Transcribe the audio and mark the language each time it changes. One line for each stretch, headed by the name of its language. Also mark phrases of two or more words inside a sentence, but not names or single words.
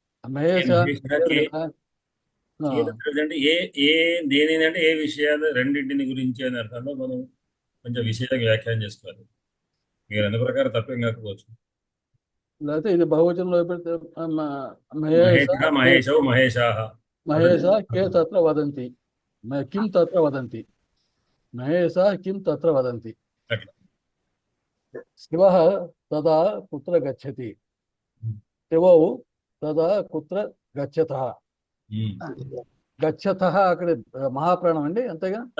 Telugu: అంటే దేనింటే ఏ విషయాలు రెండింటిని గురించి అని అర్థంలో మనం కొంచెం విషయాలకు వ్యాఖ్యానం చేసుకోవాలి. మీరు అన్న ప్రకారం తప్పేం కాకపోవచ్చు. లేకపోతే ఇది బహువచనంలో పెడితే
Sanskrit: మహేశ మహేషాః మహేశ కే తత్ర వదంతి, కిం తత్ర వదంతి. మహేశ కిం తత్ర వదంతి. శివః తదా కుత్ర గచ్చతి, శివౌ తదా కుత్ర గచ్చతః.
Telugu: గచ్చతః అక్కడ మహాప్రాణం అండి, అంతేగా?